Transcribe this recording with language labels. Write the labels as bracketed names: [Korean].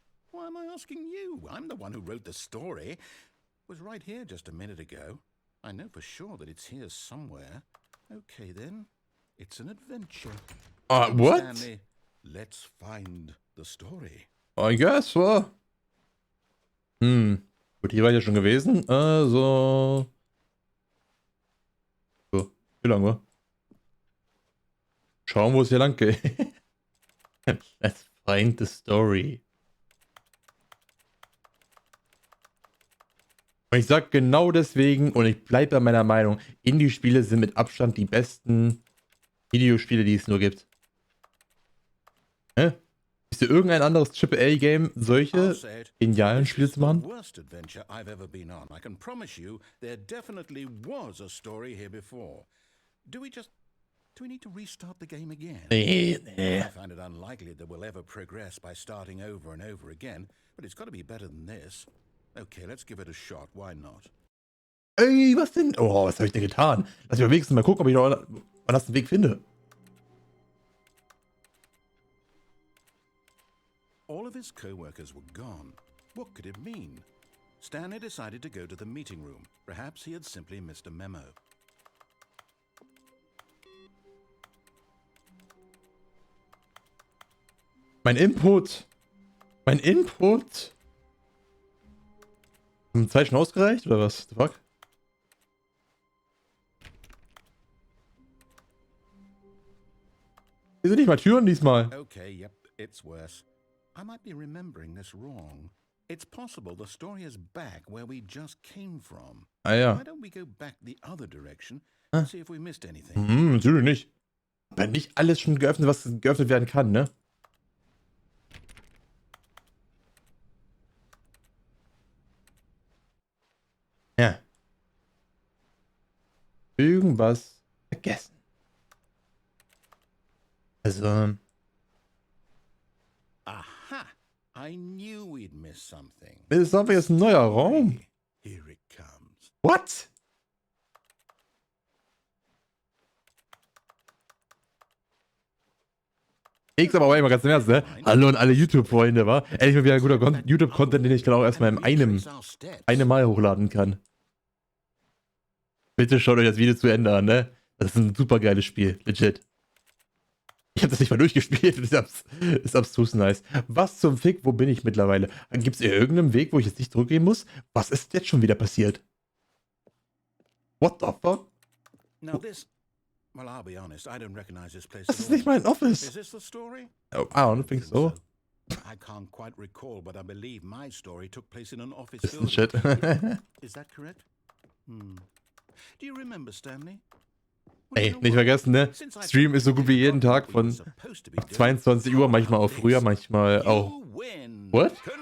[English] Why am I asking you? I'm the one who wrote the story. It was right here just a minute ago. I know for sure that it's here somewhere. Okay, then. It's an adventure. What? Stanley, let's find the story. I guess, so. [German] Gut, hier war ich ja schon gewesen. Also... So, wie lang war? Schauen, wo es hier lang geht. [English] Let's find the story. [German] Und ich sag genau deswegen, und ich bleibe bei meiner Meinung, Indie-Spiele sind mit Abstand die besten Videospiele, die es nur gibt. Hä? Ist dir irgendein anderes AAA-Game solche genialen Spiele zu machen? [English] Worst adventure I've ever been on. I can promise you there definitely was a story here before. Do we need to restart the game again? [German] Nee. [English] I find it unlikely that we'll ever progress by starting over and over again, but it's got to be better than this. Okay, let's give it a shot. Why not? [German] Ey, was denn? Oh, was habe ich denn getan? Lass mich wenigstens mal gucken, ob ich noch... man das einen Weg finde. [English] All of his co-workers were gone. What could it mean? Stanley decided to go to the meeting room. Perhaps he had simply missed a memo. [German] Mein Input. Mein Input. Haben 2 schon ausgereicht, oder was? [English] The fuck? [German] Hier sind nicht mal Türen diesmal. [English] Okay, yep, it's worse. I might be remembering this wrong. It's possible the story is back where we just came from. [German] Ah ja. [English] Why don't we go back the other direction and see if we missed anything? [German] Natürlich nicht. Aber nicht alles schon geöffnet, was geöffnet werden kann, ne? Ja. Irgendwas vergessen. Also. Aha! [English] I knew we'd miss something. [German] Das ist einfach jetzt ein neuer Raum. [English] Here it comes. What? [German] Ich aber mal ganz im Ernst, ne? Hallo an alle YouTube-Freunde, wa? Endlich mal wieder ein guter YouTube-Content, den ich dann auch erstmal in einem Mal hochladen kann. Bitte schaut euch das Video zu Ende an, ne? Das ist ein super geiles Spiel, legit. Ich habe das nicht mal durchgespielt, ist abstrus nice. Was zum Fick, wo bin ich mittlerweile? Gibt es irgendeinen Weg, wo ich jetzt nicht zurückgehen muss? Was ist jetzt schon wieder passiert? [English] What the fuck? Now this, well, I'll be honest, I don't recognize this place [German] Das [English] at [German] ist [English] all. [German] nicht mein Office. [English] Is this the story? Oh, I don't think so. I can't quite recall, but I believe my story took place in an office [German] Ist ein [English] building. Shit. Is that correct? Do you remember, Stanley? [German] Ey, nicht vergessen, ne? Stream ist so gut wie jeden Tag von 22 Uhr, manchmal auch früher, manchmal auch. What?